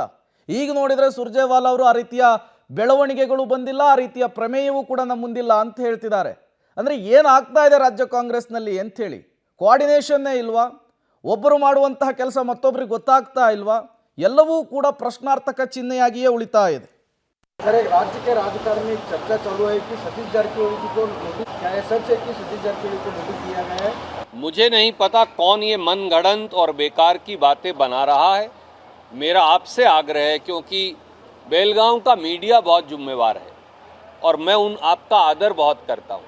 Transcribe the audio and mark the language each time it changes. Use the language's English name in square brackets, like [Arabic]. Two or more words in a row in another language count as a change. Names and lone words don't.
[Kannada] ಈಗ ನೋಡಿದರೆ ಸುರ್ಜೇವಾಲಾ ಅವರು ಆ ರೀತಿಯ ಬೆಳವಣಿಗೆಗಳು ಬಂದಿಲ್ಲ, ಆ ರೀತಿಯ ಪ್ರಮೇಯವೂ ಕೂಡ ನಮ್ಮ ಮುಂದಿಲ್ಲ ಅಂತ ಹೇಳ್ತಿದ್ದಾರೆ. ಅಂದರೆ ಏನಾಗ್ತಾ ಇದೆ ರಾಜ್ಯ ಕಾಂಗ್ರೆಸ್ನಲ್ಲಿ ಅಂಥೇಳಿ ಕೋಆರ್ಡಿನೇಷನ್ನೇ ಇಲ್ವಾ? ಒಬ್ಬರು ಮಾಡುವಂತಹ ಕೆಲಸ ಮತ್ತೊಬ್ಬರಿಗೆ ಗೊತ್ತಾಗ್ತಾ ಇಲ್ವಾ? ಎಲ್ಲವೂ ಕೂಡ ಪ್ರಶ್ನಾರ್ಥಕ ಚಿಹ್ನೆಯಾಗಿಯೇ ಉಳಿತಾ ಇದೆ. [Hindi] सर, एक राज्य के राजकारण में चर्चा चालू है कि सतीश जारकिहोली जी को नोटिस, क्या है सच है कि सतीश जारकिहोली को नोटिस दिया गया है? मुझे नहीं पता कौन ये मनगढ़ंत और बेकार की बातें बना रहा है. मेरा आपसे आग्रह है, क्योंकि बेलगांव का मीडिया बहुत जिम्मेवार है और मैं आपका आदर बहुत करता हूँ.